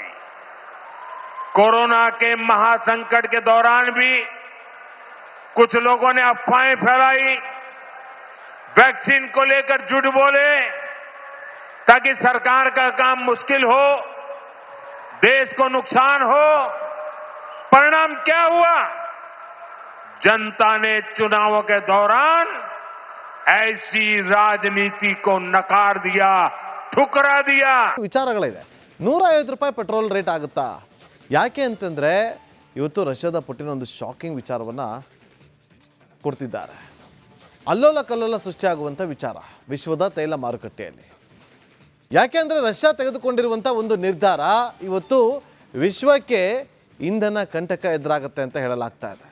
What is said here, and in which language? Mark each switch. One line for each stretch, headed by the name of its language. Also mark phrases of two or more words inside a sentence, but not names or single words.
Hindi: कोरोना के महासंकट के दौरान भी कुछ लोगों ने अफवाहें फैलाई, वैक्सीन को लेकर झूठ बोले ताकि सरकार का काम मुश्किल हो, देश को नुकसान हो। परिणाम क्या हुआ? जनता ने चुनावों के दौरान ऐसी राजनीति को नकार दिया, ठुकरा दिया.
Kannada: ವಿಚಾರಗಳಿದೆ. 150 ರೂಪಾಯಿ ಪೆಟ್ರೋಲ್ ರೇಟ್ ಆಗುತ್ತಾ? ಯಾಕೆ ಅಂತಂದರೆ ಇವತ್ತು ರಷ್ಯಾದ ಪುಟಿನ್ ಒಂದು ಶಾಕಿಂಗ್ ವಿಚಾರವನ್ನು ಕೊಡ್ತಿದ್ದಾರೆ. ಅಲ್ಲೋಲ ಕಲ್ಲೋಲ ಸೃಷ್ಟಿಯಾಗುವಂಥ ವಿಚಾರ ವಿಶ್ವದ ತೈಲ ಮಾರುಕಟ್ಟೆಯಲ್ಲಿ. ಯಾಕೆ ಅಂದರೆ ರಷ್ಯಾ ತೆಗೆದುಕೊಂಡಿರುವಂಥ ಒಂದು ನಿರ್ಧಾರ ಇವತ್ತು ವಿಶ್ವಕ್ಕೆ ಇಂಧನ ಕಂಟಕ ಎದುರಾಗುತ್ತೆ ಅಂತ ಹೇಳಲಾಗ್ತಾ ಇದೆ.